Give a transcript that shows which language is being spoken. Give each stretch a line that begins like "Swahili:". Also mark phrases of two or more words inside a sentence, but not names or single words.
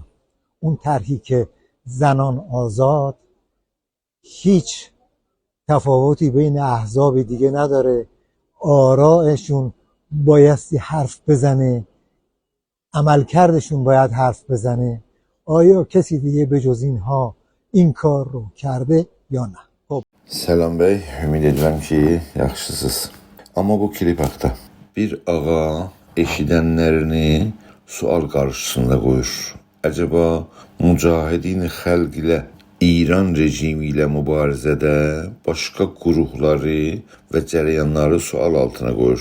Persian: اون طرحی که زنان آزاد هیچ تفاوتی بین احزاب دیگه نداره، آرائشون بایستی حرف بزنه، عملکردشون باید حرف بزنه. آیا کسی دیگه به جز اینها این کار رو کرده یا نه؟ خب
Azerbaijani: Selam bəy, ümid edirəm ki, yaxşısınız. Amma bu klip haqda bir ağa eşidənlərini sual qarşısında qoyur. Acaba mücahidin xalq ilə İran rejimi ilə mübarizədə başqa qurumları və cərəyanları sual altına qoyur.